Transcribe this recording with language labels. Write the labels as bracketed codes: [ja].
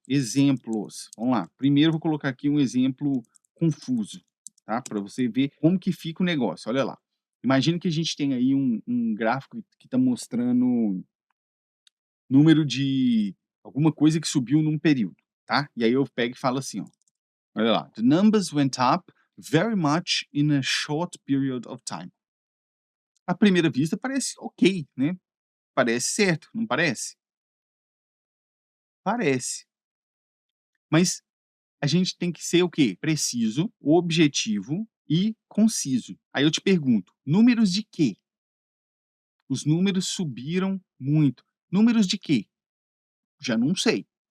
[pt] Exemplos. Vamos lá. Primeiro eu vou colocar aqui um exemplo confuso, tá? Para você ver como que fica o negócio. Olha lá. Imagina que a gente tem aí um gráfico que está mostrando número de alguma coisa que subiu num período, tá? E aí eu pego e falo assim, ó. Olha lá. [en] The numbers went up very much in a short period of time. [pt] À primeira vista parece ok, né? Parece certo, não parece? Parece. Mas a gente tem que ser o quê? Preciso, objetivo e conciso. Aí eu te pergunto, números de quê? Os números subiram muito. Números de quê? Já não sei.